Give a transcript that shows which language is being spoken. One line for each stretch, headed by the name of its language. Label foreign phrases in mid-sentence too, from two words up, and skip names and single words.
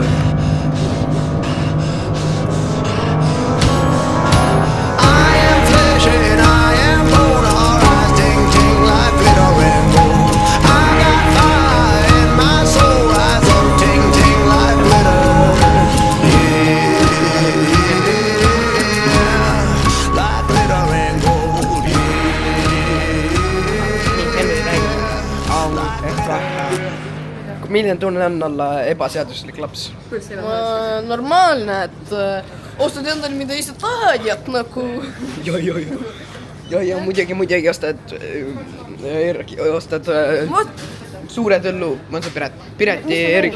English: I am flesh and I am bone. Our eyes ting ting like glitter and gold. I got fire in my soul. Eyes up ting ting like glitter. Yeah, like glitter and gold.
Estonian: Milline tunne on olla ebaseaduslik laps? Normaalne, et ostad endale mida ise tahad ja nagu Ja muidugi ostad suure tõllu, ma olen see Pireti Erik.